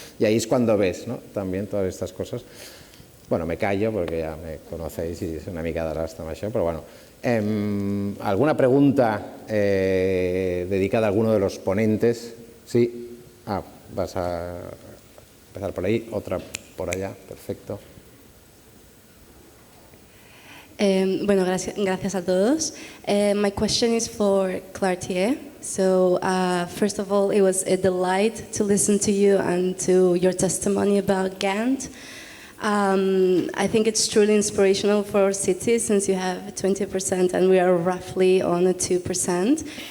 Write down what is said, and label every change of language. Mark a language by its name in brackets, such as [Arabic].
[Spanish] Y ahí es cuando ves, ¿no? También todas estas cosas. Bueno, me callo porque ya me conocéis y es [Catalan] una mica de rasta amb això, [Spanish] però bueno. ¿Alguna pregunta dedicada a alguno de los ponentes? Sí. Vas a empezar por ahí, otra por allá, perfecto. Bueno, gracias a todos. [English] My question is for Clartier. So, first of all, it was a delight to listen to you and to your testimony about Ghent. I think it's truly inspirational for our city since you have 20% and we are roughly on a 2%.